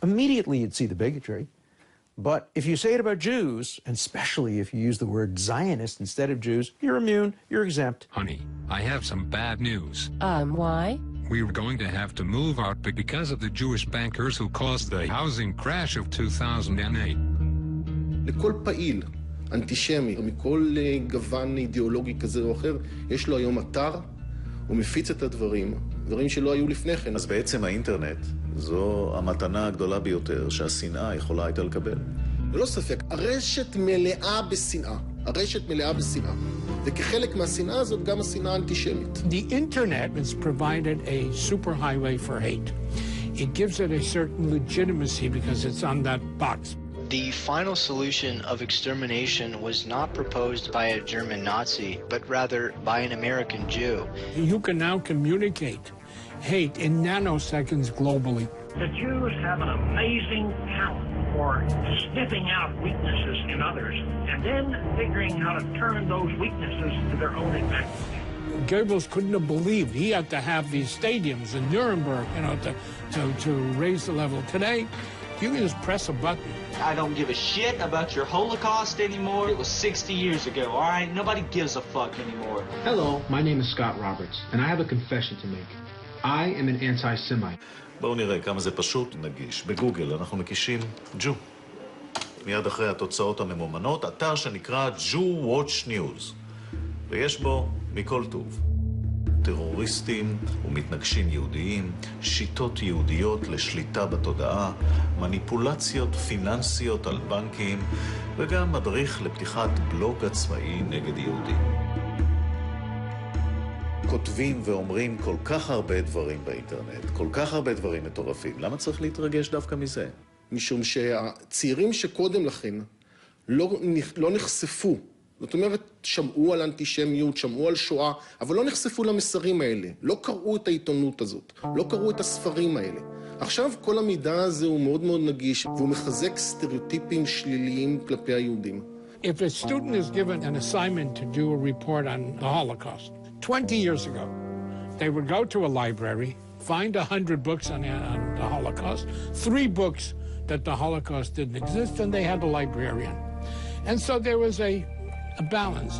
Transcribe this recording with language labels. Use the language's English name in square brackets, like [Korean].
[English] Immediately you'd see the bigotry. But if you say it about Jews, and especially if you use the word Zionist instead of Jews, you're immune, you're exempt. Honey, I have some bad news. Why? We're going to have to move out because of the Jewish bankers who caused the housing crash of 2008. [Hebrew] לכל פעיל אנטישמי, מכל גוון אידיאולוגי כזה או אחר, יש לו היום אתר, הוא מפיץ את הדברים שלא היו לפני כן. אז בעצם האינטרנט זו המתנה הגדולה ביותר שהשנאה יכולה הייתה לקבל. ללא ספק, הרשת מלאה בשנאה. הרשת מלאה בשנאה. וכחלק מהשנאה הזאת גם השנאה האנטישמית. [English] The internet has provided a superhighway for hate. It gives it a certain legitimacy because it's on that box. The final solution of extermination was not proposed by a German Nazi, but rather by an American Jew. You can now communicate hate in nanoseconds globally. The Jews have an amazing talent for sniffing out weaknesses in others and then figuring how to turn those weaknesses to their own advantage. Goebbels couldn't have believed he had to have these stadiums in Nuremberg, to raise the level. Today, you can just press a button. I don't give a shit about your Holocaust anymore. It was 60 years ago, all right? Nobody gives a fuck anymore. Hello, my name is Scott Roberts, and I have a confession to make. I am an anti-Semite. [Hebrew] בואו נראה כמה זה פשוט נגיש. בגוגל אנחנו מקישים Jew. מיד אחרי התוצאות הממומנות, אתר שנקרא Jew Watch News. ויש בו מכל טוב. טרוריסטים ומתנגשים יהודיים, שיטות יהודיות לשליטה בתודעה, מניפולציות פיננסיות על בנקים, וגם מדריך לפתיחת בלוג עצמאי נגד יהודים. כותבים ואומרים כל כך הרבה דברים באינטרנט, כל כך הרבה דברים מטורפים. למה צריך להתרגש דווקא מזה? משום שהצעירים שקודם לכן לא נחשפו, זאת אומרת, שמעו על אנטישמיות, שמעו על שואה, אבל לא נחשפו למסרים האלה, לא קראו את העיתונות הזאת, לא קראו את הספרים האלה. עכשיו כל המידע הזה הוא מאוד מאוד נגיש, והוא מחזק סטריאוטיפים שליליים כלפי היהודים. [English] If a student is given an assignment to do a report on the Holocaust, 20 years ago, they would go to a library, find 100 books on the Holocaust, 3 books that the Holocaust didn't exist, and they had a librarian. And so there was a balance.